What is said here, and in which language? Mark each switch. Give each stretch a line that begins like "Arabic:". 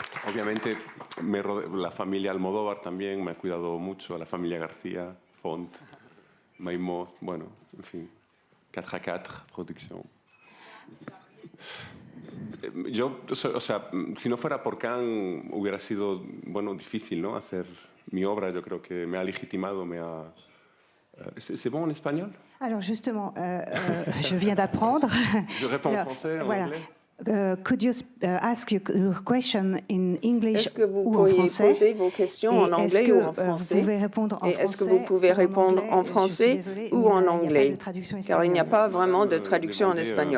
Spanish: Obviamente, la familia Almodóvar también me ha cuidado mucho, la familia García, Font, Maimó, bueno, en fin, 4x4, producción. Yo, o sea, si no fuera por Cannes, hubiera sido, bueno, difícil, ¿no? Hacer mi obra, yo creo que me ha legitimado,
French: ¿C'est bon en espagnol? Alors justement, je viens d'apprendre. Je réponds en français, en anglais?
English: Could you ask your question in English
French: Est-ce que vous ou en pourriez français? poser vos questions en anglais ou en français? Est-ce que vous pouvez répondre en français ou en anglais? Car il n'y a pas vraiment de traduction en espagnol.